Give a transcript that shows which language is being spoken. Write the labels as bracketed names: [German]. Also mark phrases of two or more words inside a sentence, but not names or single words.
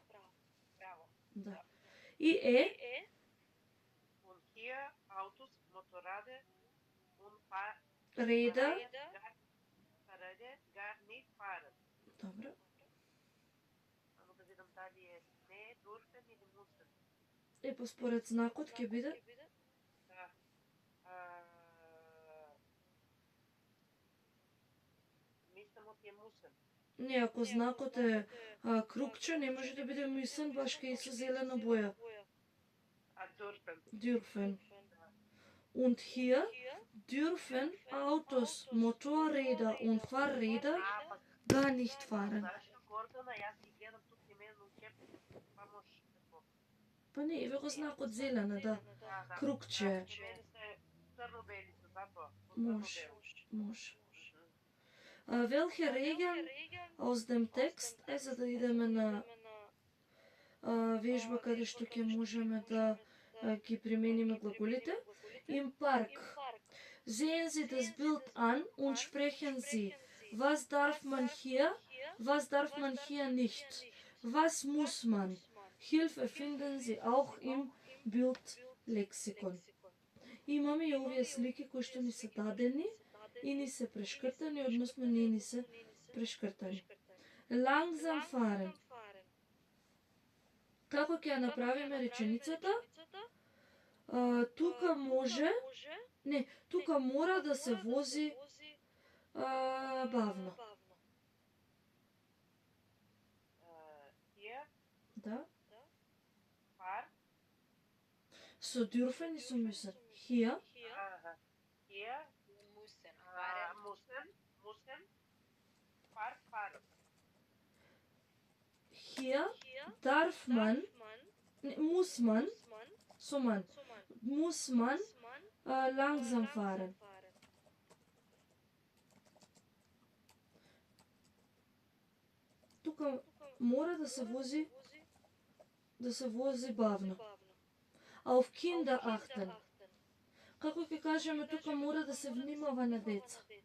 [Macedonian] Браво. Да. И [German] Und hier Autos, Motorrade und [Macedonian] реда, [German] Fahrräder gar nicht fahren. [Macedonian] добро. Само да видам дали е не dürfen или müssen. Па според знакот ќе биде Да. Мислам от е müssen. не, ако знакот е кругче, не може да биде müssen, баш кај со зелена боја. [German] Dürfen. Dürfen. Und hier dürfen Autos, Motorräder und Fahrräder gar nicht fahren. [Macedonian] Знаеш што, Гордона, јас ги гледам тук именно кеп, па може какво. Па не, еве го знакот зелена, да. Кругче. Мене се црно-бели се затоа. Може. [German] Welche Regeln aus dem Text, [Macedonian] за да идеме на вежба каде што ќе можеме да ги примениме глаголите. [German] Im Park. Sehen Sie das Bild an und sprechen Sie. Was darf man hier nicht? Was muss man? Hilfe finden Sie auch im Bildlexikon. [Macedonian] Имаме и овие слики кои што ни се дадени и ни се прешкртани, односно не ни се прешкртани. [German] Langsam fahren. [Macedonian] Како ќе ја направиме реченицата? Тука може, не, тука мора да се вози бавно. [German] Hier, [Macedonian] Да. [German] fahr, So dürfen и so müssen. Hier, hier, Müssen. Fahren. müssen, fahren. hier darf man, ne, muss man, muss man langsam fahren. [Macedonian] Тука мора да се вози бавно. [German] Auf Kinder achten. [Macedonian] Како ќе кажеме, тука мора да се внимава на деца.